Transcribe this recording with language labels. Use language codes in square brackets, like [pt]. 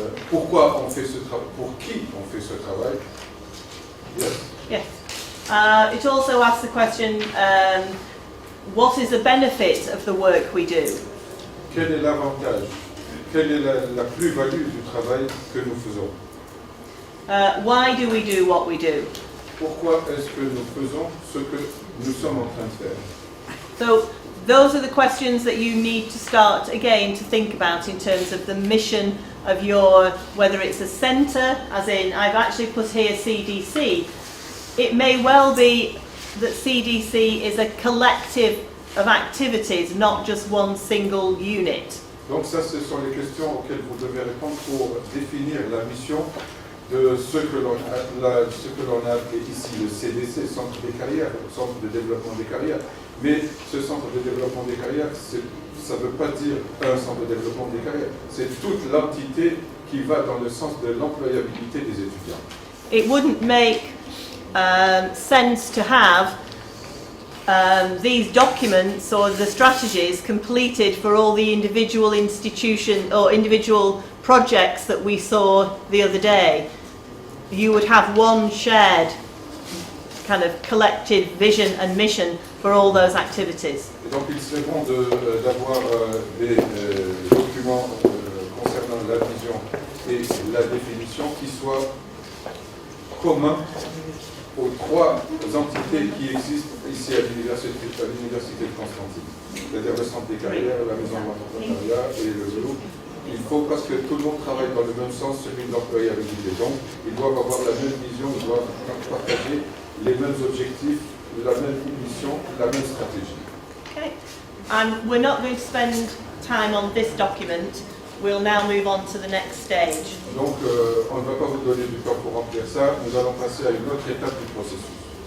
[fr] Pourquoi on fait ce travail? Pour qui on fait ce travail? [en] Yes. Yes. It also asks the question, what is the benefit of the work we do? [fr] Quel est l'avantage? Quelle est la plus-value du travail que nous faisons? [en] Why do we do what we do? [fr] Pourquoi est-ce que nous faisons ce que nous sommes en train de faire? [en] So those are the questions that you need to start again to think about in terms of the mission of your, whether it's a centre, as in I've actually put here CDC. It may well be that CDC is a collective of activities, not just one single unit. [fr] Donc ça, ce sont les questions auxquelles vous devez répondre pour définir la mission de ce que l'on a appelé ici le CDC, Centre des carrières, Centre de développement des carrières. Mais ce Centre de développement des carrières, ça ne veut pas dire un Centre de développement des carrières. C'est toute l'entité qui va dans le sens de l'employabilité des étudiants. [en] It wouldn't make sense to have these documents or the strategies completed for all the individual institution or individual projects that we saw the other day. You would have one shared kind of collective vision and mission for all those activities. [fr] Et donc il serait bon d'avoir des documents concernant la vision et la définition qui soient communs aux trois entités qui existent ici à l'université de Constantine, c'est-à-dire le centre des carrières, la maison de l'entrepreneuriat et le groupe. Il faut, parce que tout le monde travaille dans le même sens, celui de l'employabilité. Donc, ils doivent avoir la même vision, ils doivent partager les mêmes objectifs, la même mission, la même stratégie. [en] Okay. And we're not going to spend time on this document. We'll now move on to the next stage. [fr] Donc, on ne va pas vous donner du temps pour remplir ça. Nous allons passer à une autre étape du processus.